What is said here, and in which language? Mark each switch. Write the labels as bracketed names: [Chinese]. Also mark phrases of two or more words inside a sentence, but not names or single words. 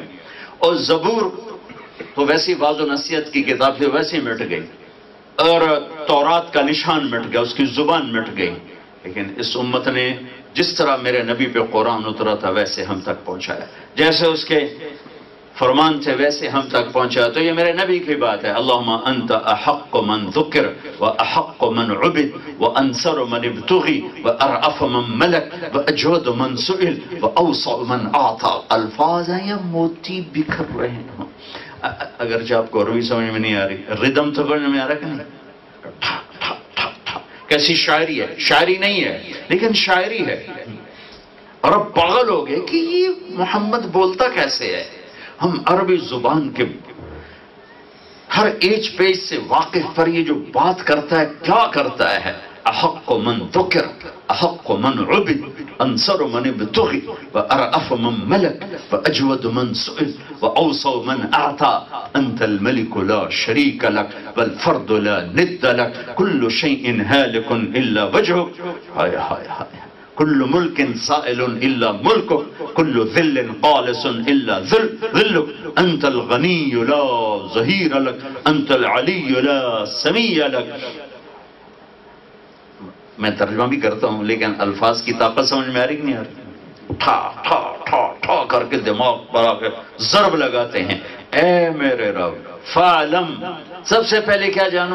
[Urdu] اور زبور تو ویسی واضح و نصیحت کی کتاب تھی، ویسے ہی مٹ گئی. اور تورات کا نشان مٹ گیا، اس کی زبان مٹ گئی. لیکن اس امت نے جس طرح میرے نبی پہ قرآن اترا تھا ویسے ہم تک پہنچایا، جیسے اس کے فرمان تھے ویسے ہم تک پہنچایا. تو یہ میرے نبی کی بات ہے. [Arabic] اللہم انت احق من ذکر و احق من عبد و انصر من ابتغی و ارعف من ملک و اجود من سئل و اوسع من اعطا. [Urdu] الفاظ ہیں یا موتی بکھر رہے ہیں. اگرچہ آپ کو عربی سمجھ میں نہیں آ رہی، ردم تو سمجھ میں آ رہا کہ نہیں. کیسی شاعری ہے، شاعری نہیں ہے لیکن شاعری ہے. اور اب پاگل ہو گئے کہ یہ محمد بولتا کیسے ہے. ہم عربی زبان کے ہر ایج پیج سے واقف پر یہ جو بات کرتا ہے کیا کرتا ہے. [Arabic] احق من ذکر احق من عبد انصر من ابتغی و ارعف من ملک و اجود من سئل و اوسع من اعطا. انت الملک لا شریک لک والفرد لا ند لک کل شیء هالک الا وجهک. [Urdu] ہائے ہائے ہائے. [Arabic] کل ملک سائل الا ملکک کل ذل قالص الا ذلک. انت الغنی لا ظہیر لک انت العلی لا سمیع لک. [Urdu] میں ترجمہ بھی کرتا ہوں لیکن الفاظ کی طاقت سمجھ میں آ رہی کہ نہیں آ رہی. ٹھا ٹھا ٹھا ٹھا کر کے دماغ پر آ کے ضرب لگاتے ہیں. اے میرے رب فعلم، سب سے پہلے کیا جانو؟